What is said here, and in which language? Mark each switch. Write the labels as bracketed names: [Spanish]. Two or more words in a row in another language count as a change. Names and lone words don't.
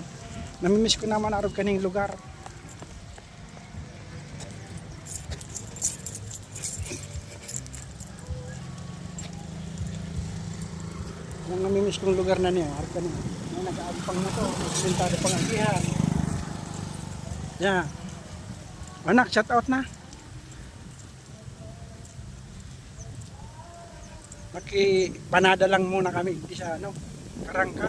[Bikol] Namimiss ko naman arog kaning lugar. Yung namimiss kong lugar na niya, arog kaning. May nag-aagpang mo to, nagsintado pang agihan. [English] Yeah. Anak, shout out na. [Bikol] Makipanada lang muna kami di sa ano, karangkang.